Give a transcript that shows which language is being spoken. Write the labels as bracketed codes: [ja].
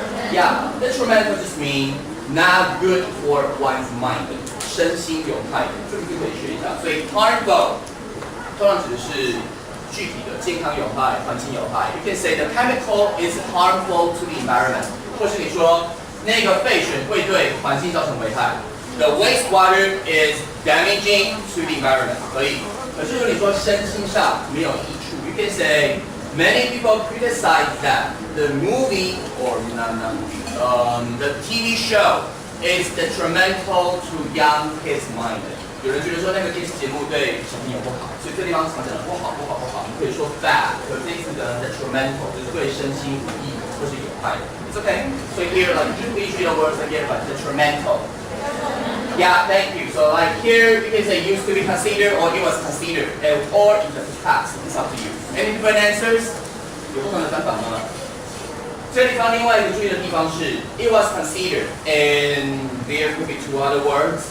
[en] Yeah, detrimental just mean not good for one's mind. [zh] 身心有害的，这个就可以学一下。所以 harmful 通常指的是具体的健康有害、环境有害。 [en] You can say the chemical is harmful to the environment. [zh] 或是你说那个废水会对环境造成危害。 [en] The wastewater is damaging to the environment. [zh] 可以。可是如果你说身心上没有益处 [en] ，you can say many people criticize that the movie or not movie, the TV show is detrimental to young kids' mind. [zh] 有人觉得说那个电视节目对小朋友不好，所以这地方常讲的不好，你可以说 bad， 可这一次的 detrimental 就是对身心无益或是有害的。 [en] It's okay. So here, like, please read the words again, but detrimental. Yeah, thank you. So like here, you can say used to be considered or it was considered, or in the past. It's up to you. Any different answers? [zh] 有不同的翻法吗？这地方另外一个注意的地方是 [en] it was considered, and there could be two other words.